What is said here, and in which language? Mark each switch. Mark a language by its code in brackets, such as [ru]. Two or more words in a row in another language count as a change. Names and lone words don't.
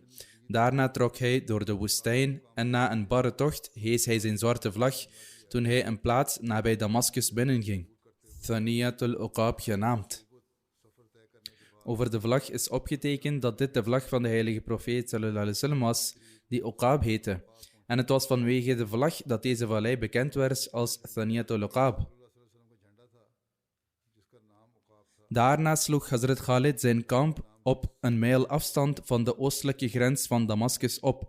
[nl] Daarna trok hij door de woestijn en na een barre tocht hees hij zijn zwarte vlag toen hij een plaats nabij Damascus binnenging, Thaniyatul Uqab genaamd. Over de vlag is opgetekend dat dit de vlag van de heilige profeet [ar] صلى الله عليه وسلم [nl] was, die Uqab heette. En het was vanwege de vlag dat deze vallei bekend werd als Thaniyatul Uqab. Daarna sloeg Hazrat Khalid zijn kamp op een mijl afstand van de oostelijke grens van Damascus op.